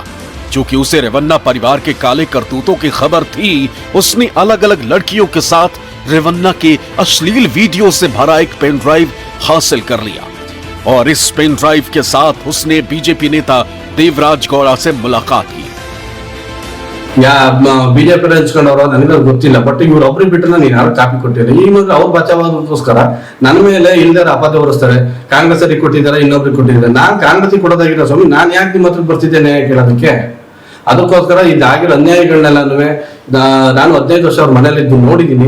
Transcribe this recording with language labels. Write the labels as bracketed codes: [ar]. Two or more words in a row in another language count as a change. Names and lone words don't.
[hi] चूंकि उसे रेवन्ना परिवार के काले करतूतों की खबर थी, उसने अलग अलग लड़कियों के साथ रेवन्ना के अश्लील वीडियो से भरा एक पेन ड्राइव हासिल कर लिया और इस पेन ड्राइव के साथ उसने बीजेपी नेता देवराज गौड़ा से मुलाकात की। [kn] ಬಿಜೆಪಿ ಹಂಚ್ಕೊಂಡವ್ರು ನನಗೆ ಗೊತ್ತಿಲ್ಲ, ಬಟ್ ಇವ್ರೊಬ್ರಿಗೆ ಬಿಟ್ಟರೆ ನೀನು ಯಾರು ಕಾಪಿ ಕೊಟ್ಟಿಲ್ಲ. ಈ ಮಗ ಅವ್ರು ಬಚಾವಾಗೋಸ್ಕರ ನನ್ನ ಮೇಲೆ ಇಲ್ದಾರ ಅಪವಾದ ಹೊರಿಸ್ತಾರೆ. ಕಾಂಗ್ರೆಸ್ ಅವರಿಗೆ ಕೊಟ್ಟಿದ್ದಾರೆ, ಇನ್ನೊಬ್ರಿಗೆ ಕೊಟ್ಟಿದ್ದಾರೆ. ನಾನು ಕಾಂಗ್ರೆಸ್ಗೆ ಕೊಡೋದಾಗಿರೋ ಸ್ವಾಮಿ, ನಾನು ಯಾಕೆ ನಿಮ್ಮ ಹತ್ರ ಬರ್ತಿದ್ದೆ ನ್ಯಾಯ ಕೇಳೋದಕ್ಕೆ? ಅದಕ್ಕೋಸ್ಕರ ಇದಾಗಿರೋ ಅನ್ಯಾಯಗಳನ್ನೆಲ್ಲನೂ ನಾನು 15 ವರ್ಷ ಅವ್ರ ಮನೇಲಿದ್ದು ನೋಡಿದ್ದೀನಿ.